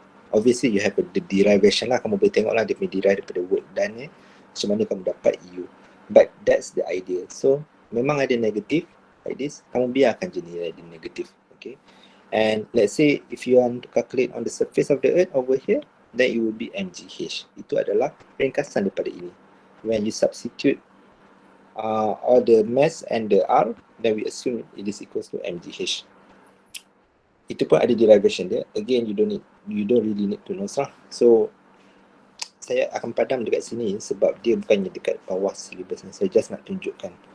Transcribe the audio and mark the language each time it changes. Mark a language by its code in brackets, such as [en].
[en] Obviously you have the derivation [ms] lah, kamu boleh tengok lah dia punya derive daripada work done ni, macam mana kamu dapat U. [en] But that's the idea. So [ms] memang ada [en] negative like this, [ms] kamu biarkan je nilai dia [en] negative. Okay, and let's say if you want to calculate on the surface of the earth over here, then it will be mgh. [ms] Itu adalah ringkasan daripada ini. [en] When you substitute all the mass and the R, then we assume it is equals to mgh. [ms] Itu pun ada [en] derivation dia. Again, you don't really need to know lah. [ms] So saya akan padam dekat sini sebab dia bukannya dekat bawah syllabus ni. Saya just nak tunjukkan.